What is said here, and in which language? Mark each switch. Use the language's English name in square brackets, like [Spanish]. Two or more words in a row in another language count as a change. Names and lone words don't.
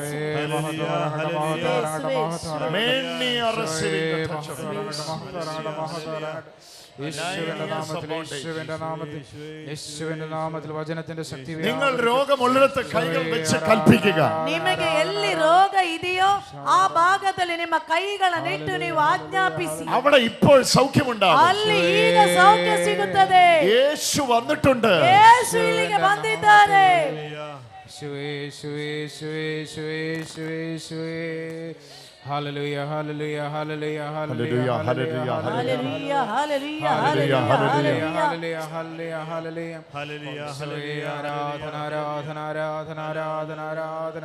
[English] Many are receiving the touch of God. [Malayalam] യേശുവിന്റെ നാമത്തിൽ വചനത്തിന്റെ ശക്തി. നിങ്ങൾ രോഗമുള്ളിടത്ത് കൈകൾ വെച്ച് കൽപ്പിക്കുക. [Kannada] ನಿಮಗೆ ಎಲ್ಲಿ ರೋಗ ಇದೆಯೋ ಆ ಭಾಗದಲ್ಲಿ ನಿಮ್ಮ ಕೈಗಳನ್ನಿಟ್ಟು ನೀವು ಆಜ್ಞಾಪಿಸಿ. [Malayalam] അവിടെ ഇപ്പോൾ സൗഖ്യമുണ്ടാകും. [Kannada] ಅಲ್ಲಿ ಈಗ ಸೌಖ್ಯ ಸಿಗುತ್ತದೆ. [Malayalam] യേശു വന്നിട്ടുണ്ട്. [Kannada] ಯೇಸು ಇಲ್ಲಿಗೆ ಬಂದಿದ್ದಾರೆ. [English] Hallelujah, hallelujah, hallelujah, hallelujah, hallelujah, hallelujah, hallelujah, hallelujah, hallelujah, hallelujah, hallelujah, hallelujah. [Malayalam] ആരാധന, ആരാധന, ആരാധന, ആരാധന, ആരാധന.